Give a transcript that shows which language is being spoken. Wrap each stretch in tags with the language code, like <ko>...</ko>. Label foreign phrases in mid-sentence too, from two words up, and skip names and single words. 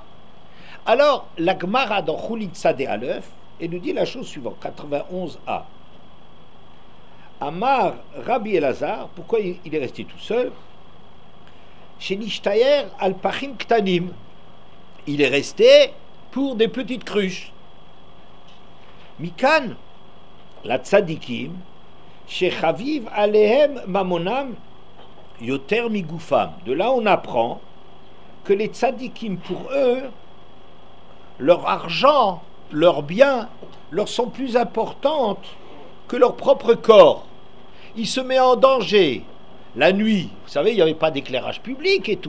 <fr>Alors, la Gemara dans Chulin Tzadé Aleph, elle nous dit la chose suivante, 91a.</fr> <he>אמר רבי אלעזר,</he> <fr>pourquoi il est resté tout seul?</fr> <he>שנשתייר על פכים קטנים.</he> <fr>Il est resté pour des petites cruches.</fr> <he>מכאן לצדיקים שחביב עליהם ממונם יותר מגופם.</he> <fr>De là, on apprend que les tzadikim, pour eux, leur argent, leurs biens, leur sont plus importantes que leur propre corps. Ils se mettent en danger. La nuit, vous savez, il n'y avait pas d'éclairage public et tout.</fr>